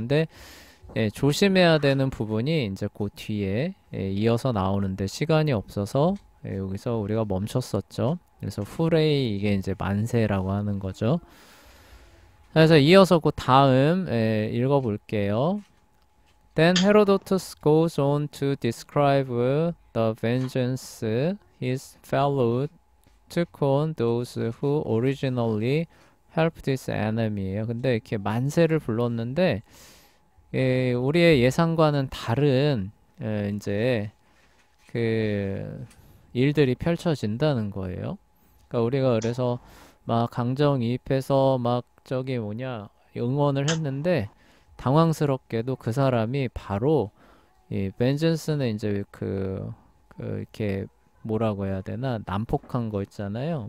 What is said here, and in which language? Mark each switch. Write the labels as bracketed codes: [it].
[ko] 근데 예, 조심해야 되는 부분이 이제 그 뒤에, 예, 이어서 나오는데 시간이 없어서, 예, 여기서 우리가 멈췄었죠. 그래서 후레이, 이게 이제 만세라고 하는 거죠. 그래서 이어서 그 다음, 예, 읽어볼게요. [en] Then Herodotus goes on to describe the vengeance his fellow took on those who originally helped his enemy예요. [ko] 근데 이렇게 만세를 불렀는데, 예, 우리의 예상과는 다른, 예, 이제 그 일들이 펼쳐진다는 거예요. 그러니까 우리가 그래서 막 강정이입해서 막 저기 뭐냐 응원을 했는데, 당황스럽게도 그 사람이 바로 이 벤전스는 이제 그 이렇게 뭐라고 해야 되나, 난폭한 거 있잖아요.